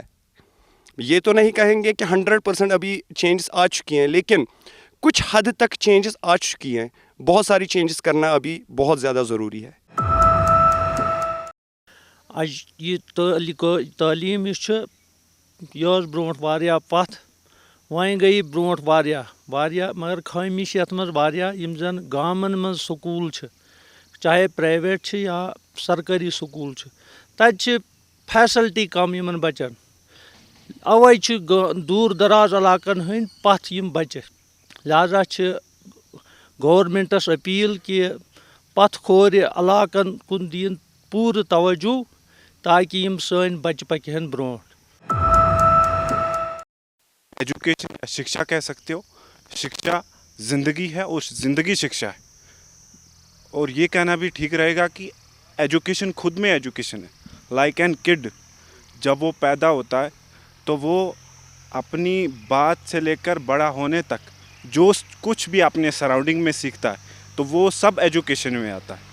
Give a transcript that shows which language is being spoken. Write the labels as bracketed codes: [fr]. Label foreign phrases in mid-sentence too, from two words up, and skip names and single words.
[ur] یہ تو نہیں کہیں گے کہ 100% ابھی چینجز آ چکی ہیں، لیکن کچھ حد تک چینجز آ چکی ہیں. بہت ساری چینجز کرنا ابھی بہت زیادہ ضروری ہے. [ks] یہ تعلیم یہ برونٹ واریاہ پتھ، وۄنۍ گٔیہِ برونٹ واریاہ مگر خٲمی چھِ یَتھ منٛز واریاہ. یِم زن گامن منٛز سکوٗل چھِ، چاہے پرٛایویٹ چھِ یا سرکٲری سکوٗل چھِ، تَتہِ چھِ فیسلٹی کم یِمن بچن. اوے چھِ دوٗر دراز علاقن ہٕنٛدۍ پتھ یِم بچہِ. لہذا چھِ گورمنٹس اپیٖل کہِ پتھ کھورِ علاقن کُن دِیِن پوٗرٕ توجہ تاکہ یِم سٲنۍ بچہِ پکہِ ہن برونٛٹھ. [ur] ایجوکیشن یا शिक्षा کہہ سکتے ہو. शिक्षा زندگی ہے اور زندگی शिक्षा ہے. اور یہ کہنا بھی ٹھیک رہے گا کہ ایجوکیشن خود میں ایجوکیشن ہے. [en] like an kid, [ur] جب وہ پیدا ہوتا ہے تو وہ اپنی بات سے لے کر بڑا ہونے تک جو کچھ بھی اپنے سراؤنڈنگ میں سیکھتا ہے تو وہ سب ایجوکیشن میں آتا ہے.